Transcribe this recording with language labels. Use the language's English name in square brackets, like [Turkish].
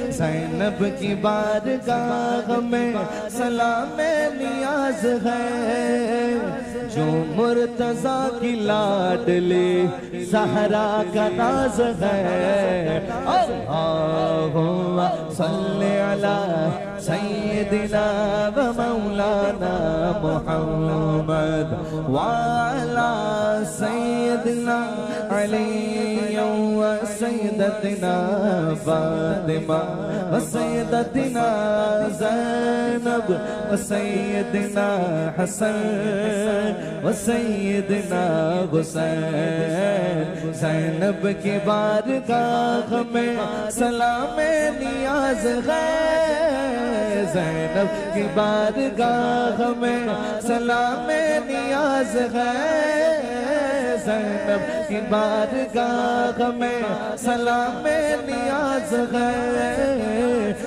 [Urdu] زینب کی بارگاہ میں سلام نیاز ہے. جو مرتضیٰ کی لاڈلی زہرا کا ناز ہے. [Arabic] اللہم صل علی سیدنا و مولانا محمد وعلی سیدنا علی و سیدتنا فاطمہ و سیدتنا زینب و سیدنا حسن و سیدنا حسین. [Urdu] زینب کی بارگاہ میں سلام نیاز ہے. زینب کی بارگاہ میں سلام نیاز ہے. زینب کی بارگاہ میں سلام نیاز ہے.